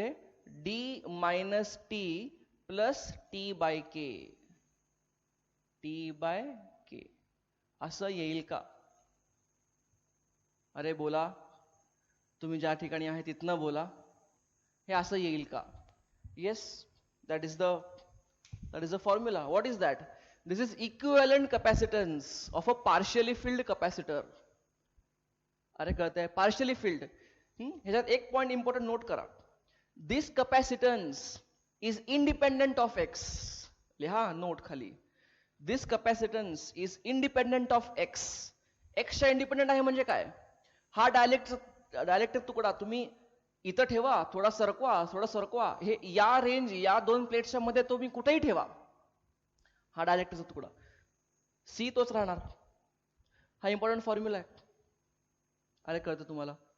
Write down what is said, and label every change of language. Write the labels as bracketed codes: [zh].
[mr] हे D minus T plus T bye के, T bye के असं येईल का? अरे बोला, तुम्ही ज्या ठिकाणी आहे तिथनं बोला, हे असं येईल का? [en] Yes, that is the formula. What is that? This is equivalent capacitance of a partially filled capacitor. [mr] अरे कळतंय? [en] partially filled. [mr] ह्याच्यात एक पॉइंट इम्पॉर्टंट नोट करा, [en] This capacitance is independent of x. [mr] लिहा नोट खाली, [en] This capacitance is independent of x. [mr] एक्सच्या independent आहे म्हणजे काय? हा डायलेक्ट्रिक तुकडा तुम्ही इथं ठेवा, थोडा सरकवा, हे या रेंज या दोन प्लेट्सच्या मध्ये तुम्ही कुठेही ठेवा, हा डायलेक्ट्रिकचा तुकडा सी तोच राहणार. हा इम्पॉर्टंट फॉर्म्युला आहे. अरे कळतं तुम्हाला?